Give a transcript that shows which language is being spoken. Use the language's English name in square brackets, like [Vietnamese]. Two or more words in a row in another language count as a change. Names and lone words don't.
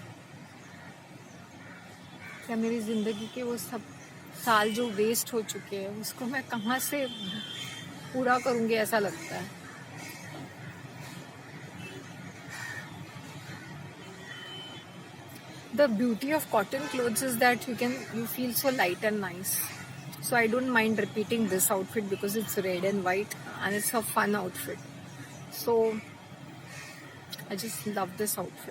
[Hindi] क्या मेरी ज़िंदगी के वो सब साल जो वेस्ट हो चुके हैं उसको मैं कहाँ से पूरा करूँगी ऐसा लगता है. [English] The beauty of cotton clothes is that you feel so light and nice. So I don't mind repeating this outfit because it's red and white and it's a fun outfit. So I just love this outfit.